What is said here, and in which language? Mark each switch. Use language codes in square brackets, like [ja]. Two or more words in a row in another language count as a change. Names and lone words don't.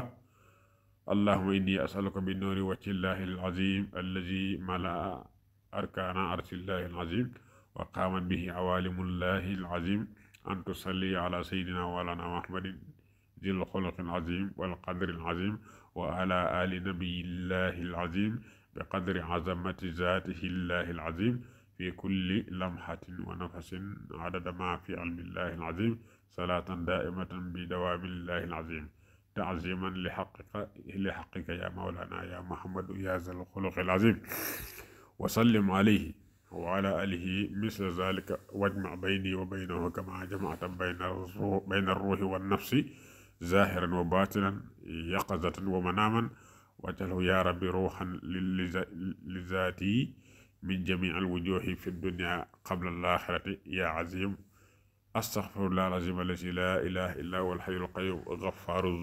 [ar] اللهم إني أسألك بنور وجه الله العظيم الذي ملأ أركان عرش الله العظيم وقامت به عوالم الله العظيم أن تصلي على سيدنا ومولانا محمد ذي الخلق العظيم وال قدر العظيم وعلى آل نبي الله العظيم بقدر عظمة ذاته الله العظيم في كل لمحة ونفس عدد ما في علم الله العظيم صلاة دائمة بدوام الله العظيم تعظيما لحقك يا مولانا يا محمد يا ذا الخلق العظيم وسلم عليه وعلى آله مثل ذلك واجمع بيني وبينه كما جمعت بين الروح والنفس ظاهرا وباطنا يقظة ومناما واجعله يا ربي روحا لذاتي من جميع الوجوه في الدنيا قبل الآخرة يا عظيم أستغفر الله العظيم الذي لا إله إلا هو الحي القيوم غفار